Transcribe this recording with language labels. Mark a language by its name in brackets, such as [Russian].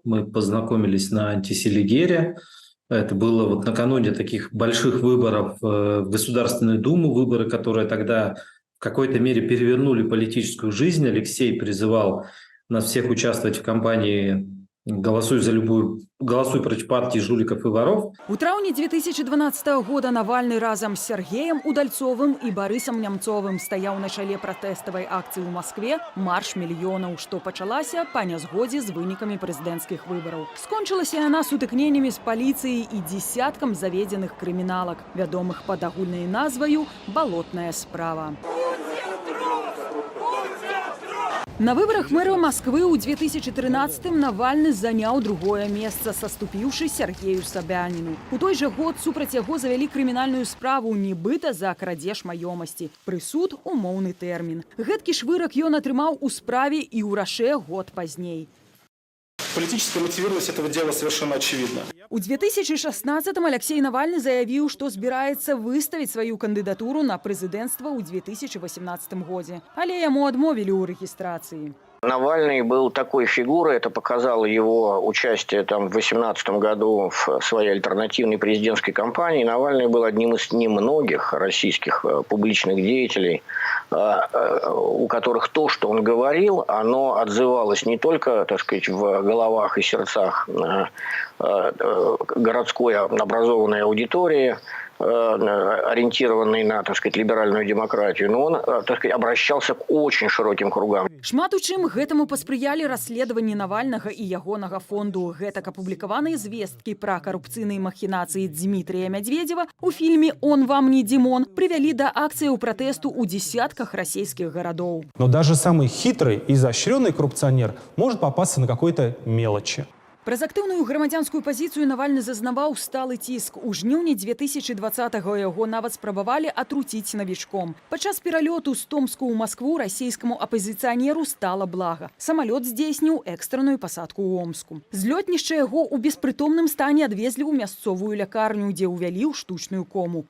[Russian] Мы познакомились на антиселигере. Это было вот накануне таких больших выборов в Государственную Думу, выборы, которые тогда в какой-то мере перевернули политическую жизнь. Алексей призывал нас всех участвовать в кампании «Голосуй против партии жуликов и воров». [Belarusian] У траўні 2012 года Навальны разам з Сергеем Удальцовым і Барысам Немцовым стаяў на чале пратэставай акцыі ў Маскве «Марш мільёнаў», што пачалася па нязгодзе з вынікамі прэзідэнцкіх выбараў. Скончылася яна сутыкненнямі з паліцыяй і дзесяткам заведзеных крыміналак, вядомых пад агульнай назваю «Балотная справа». На выборах мэра Москвы ў 2013-м Навальны заняў другое месца, саступіўшы Сергею Собяніну. У той жа год супраць яго завялі крымінальную справу, нібыта за крадзеж маёмасці. Прысуд – умоўны тэрмін. Гэткі ж вырак ён атрымаў у справе і ў Раше год пазней. [Russian] Политическая мотивированность этого дела совершенно очевидна. [Belarusian] У 2016-м Алексей Навальны заявіў, што збіраецца выставіць сваю кандыдатуру на прэзідэнцтва ў 2018 годзе. Але яму адмовілі ў рэгістрацыі. [Russian] Навальный был такой фигурой, это показало его участие там в 2018 году в своей альтернативной президентской кампании. Навальный был одним из немногих российских публичных деятелей, у которых то, что он говорил, оно отзывалось не только, так сказать, в головах и сердцах городской образованной аудитории, ориентированный на, так сказать, либеральную демократию, но он, так сказать, обращался к очень широким кругам. [Belarusian] Шмат у чым гэтаму паспрыялі расследаванні Навальнага і ягонага фонду. Гэтак апублікаваныя звесткі пра карупцыйныя махінацыі Дмітрия Медведева у фільме «Он вам не Димон» привялі да акцыяў пратэсту ў десятках расійскіх гарадоў. [Russian] Но даже самый хитрый и изощренный коррупционер может попасться на какой-то мелочи. [Belarusian] Праз актыўную грамадзянскую пазіцыю Навальны зазнаваў сталы ціск. У жніўні 2020-го яго нават спрабавалі атруціць навічком. Падчас пералёту з Томску ў Маскву расійскаму апазіцыянеру стала блага. Самалёт здзейсніў экстранную пасадку ў Омску. З лётнішча яго ў беспрытомным стане адвезлі ў мясцовую лякарню, дзе ўвялі ў штучную кому.